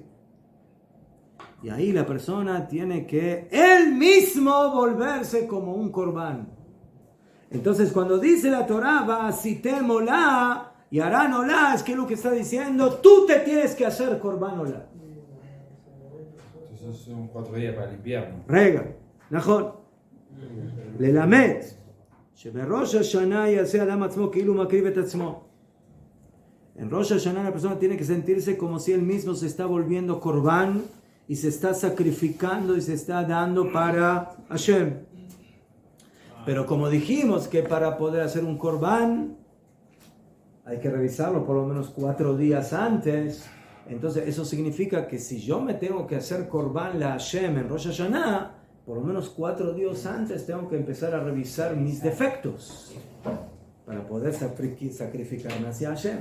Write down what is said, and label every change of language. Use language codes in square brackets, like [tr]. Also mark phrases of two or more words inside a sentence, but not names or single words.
[es] Y ahí la persona tiene que él mismo volverse como un corbán. Entonces cuando dice la Torah, [he] ועשיתם עולה [es] y harán olá, es que lo que está diciendo, tú te tienes que hacer [he] קרבן עולה. [es] Entonces son 4 días para el invierno. [he] רגע, נכון, ללמד, שבראש השנה יעשה אדם עצמו כאילו מקריב את עצמו. [es] En Rosh Hashanah la persona tiene que sentirse como si él mismo se está volviendo corbán y se está sacrificando y se está dando para Hashem. Pero como dijimos que para poder hacer un corbán hay que revisarlo por lo menos 4 días antes, entonces eso significa que si yo me tengo que hacer corbán la Hashem en Rosh Hashanah, por lo menos 4 días antes tengo que empezar a revisar mis defectos para poder sacrificarme hacia Hashem.